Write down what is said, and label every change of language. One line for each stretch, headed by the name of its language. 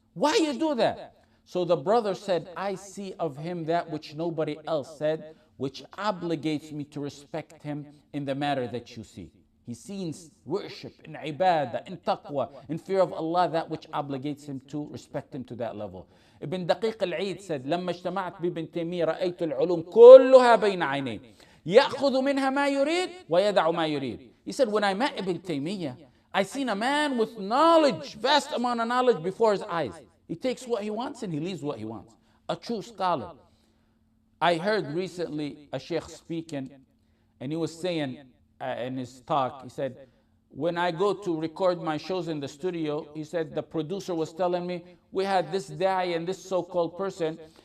English: Why you do that? So the brother said, I see of him that which nobody else said, which obligates me to respect him in the matter that you see. He sees worship, in ibadah, in taqwa, in fear of Allah, that which obligates him to respect him to that level.
Arabic: Ibn Daqiq al-Eid said, لما اجتمعت بابن تيمية رأيت العلوم كلها بين عينيه يأخذ منها ما يريد ويدع ما يريد.
English: He said, when I met Ibn Taymiyyah, I seen a man with knowledge, vast amount of knowledge before his eyes. He takes what he wants and he leaves what he wants. A true scholar. I heard recently a sheikh speaking, and he was saying in his talk, he said, when I go to record my shows in the studio, he said, the producer was telling me, we had this da'i and this so-called person.